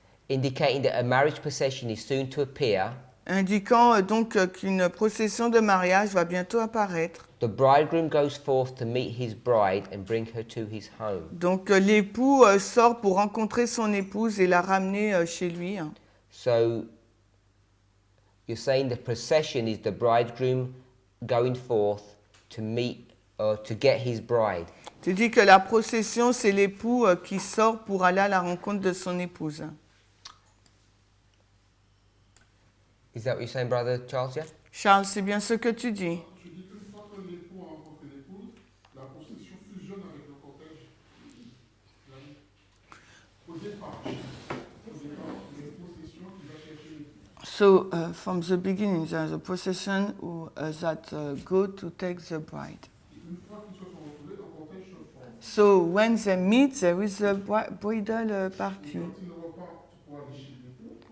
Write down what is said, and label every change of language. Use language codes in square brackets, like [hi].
[en] indicating that a marriage procession is soon to appear. [fr] indiquant donc qu'une procession de mariage va bientôt apparaître. [en] The bridegroom goes forth to meet his bride and bring her to his home. [fr] Donc l'époux sort pour rencontrer son épouse et la ramener chez lui. Hein. [en] So you're saying the procession is the bridegroom going forth to meet or to get his bride. [fr] Tu dis que la procession, c'est l'époux qui sort pour aller à la rencontre de son épouse. [en] Is that what you're saying, Brother Charles? Yeah? [fr] Charles, c'est bien ce que tu dis. Je dis qu'une fois que l'époux a rencontré l'épouse, la procession fusionne avec le cortège. Au départ, les processions qui va chercher l'époux. [en] So from the beginning, there's a procession that go to take the bride. [fr] Une fois qu'ils se sont retrouvés, le cortège se forme. [en] So when they meet, there is a bridal party. [fr] Quand ils repartent pour aller chez l'époux,